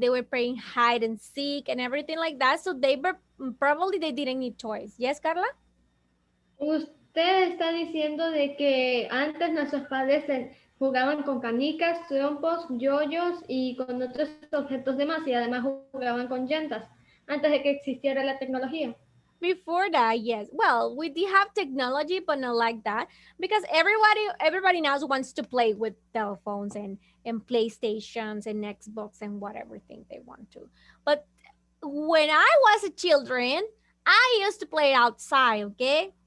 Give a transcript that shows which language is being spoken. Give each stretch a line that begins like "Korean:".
English: They were playing hide and seek and everything like that. So they were probably they didn't need toys. Yes, Carla?
Spanish: Usted está diciendo de que antes nuestros padres jugaban con canicas, trompos, yoyos y con otros objetos de más y además jugaban con llantas antes de que existiera la tecnología.
English: Before that, yes. Well, we did have technology, but not like that because everybody now wants to play with telephones and PlayStations and Xbox and whatever thing they want to. But when I was a children, I used to play outside, okay?